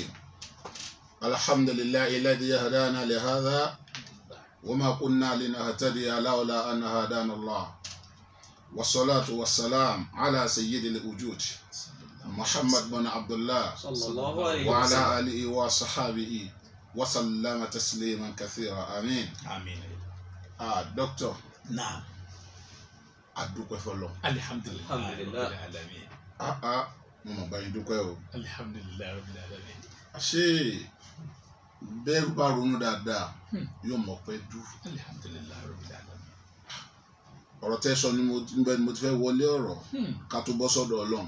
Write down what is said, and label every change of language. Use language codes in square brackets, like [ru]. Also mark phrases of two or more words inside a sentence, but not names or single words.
[ar] الحمد لله الذي هدانا لهذا وما كنا لنهتدي لولا أن هدانا الله، والصلاة والسلام على سيد الوجود محمد بن عبد الله صلى الله عليه وسلم وعلى آله وصحابه وسلم تسليما كثيرا. آمين آمين. دكتور. نعم. أدوك فلو. الحمد لله رب العالمين. [yo] mo bá yín dúpẹ́ o. [ar] الحمد لله رب العالمين. [yo] Ṣé bẹ́ẹ̀ bá ronú dáadáa yóò mọ̀ pé dú. [ar] الحمد لله رب العالمين. [yo] Ọ̀rọ̀ tẹ́ sọ ni mo ti fẹ́ wọlé ọ̀rọ̀ ká tó bọ́ sọ́dọ̀ Ọlọ́run.